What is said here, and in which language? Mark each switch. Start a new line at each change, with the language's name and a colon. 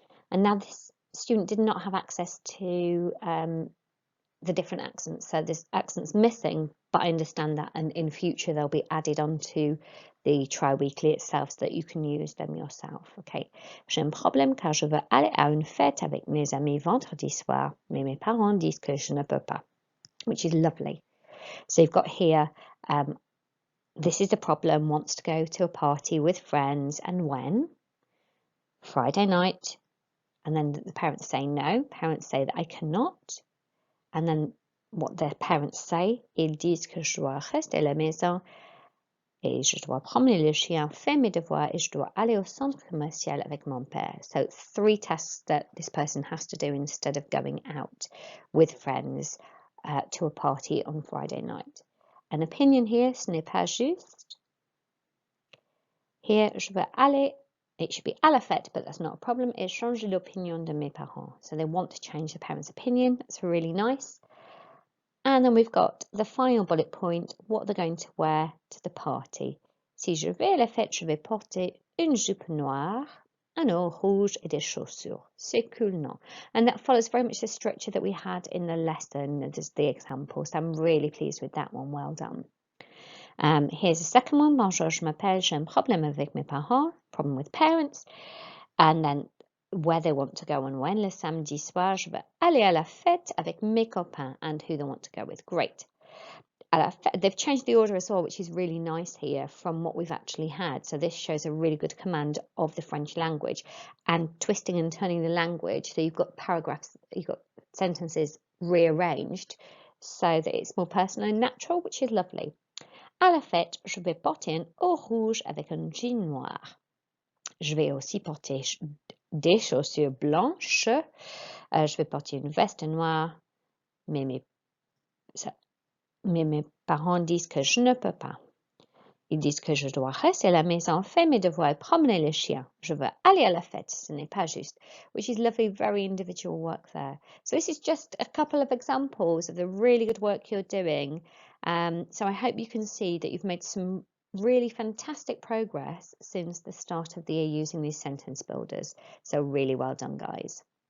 English: And now this student did not have access to the different accents, so there's accents missing, but I understand that, and in future they'll be added onto the tri-weekly itself so that you can use them yourself.
French: Okay, j'ai un problème car je veux aller à une fête avec mes amis vendredi soir, mais mes parents disent que je ne peux pas,
English: which is lovely. So you've got here, this is a problem, wants to go to a party with friends, and when? Friday night. And then the parents say no, parents say that I cannot. And then what their parents say,
French: ils disent que je dois rester à la maison et je dois promener le chien, faire mes devoirs et je dois aller au centre commercial avec mon père.
English: So 3 tasks that this person has to do instead of going out with friends to a party on Friday night. An opinion here,
French: ce n'est pas juste.
English: Here,
French: je veux aller,
English: it should be
French: à la fête,
English: but that's not a problem,
French: et changer l'opinion de mes parents.
English: So they want to change the parents' opinion. That's really nice. And then we've got the final bullet point, what they're going to wear to the party.
French: Si je vais à la fête, je vais porter une jupe noire, un haut rouge et des chaussures. C'est cool, non?
English: And that follows very much the structure that we had in the lesson, just the example. So I'm really pleased with that one. Well done. Here's the second one.
French: Bonjour, je m'appelle, j'ai un problème avec mes parents,
English: problem with parents. And then where they want to go and when.
French: Le samedi soir, je vais aller à la fête avec mes copains,
English: and who they want to go with. Great. They've changed the order as well, which is really nice here from what we've actually had. So this shows a really good command of the French language and twisting and turning the language. So you've got paragraphs, you've got sentences rearranged so that it's more personal and natural, which is lovely.
French: À la fête, je vais porter un haut rouge avec un jean noir. Je vais aussi porter des chaussures blanches. Je vais porter une veste noire, mais mes parents disent que je ne peux pas. Ils disent que je dois rester à la maison, faire mes devoirs et promener le chien. Je veux aller à la fête, ce n'est pas juste,
English: which is lovely, very individual work there. So this is just a couple of examples of the really good work you're doing. So I hope you can see that you've made some really fantastic progress since the start of the year using these sentence builders. So really well done, guys.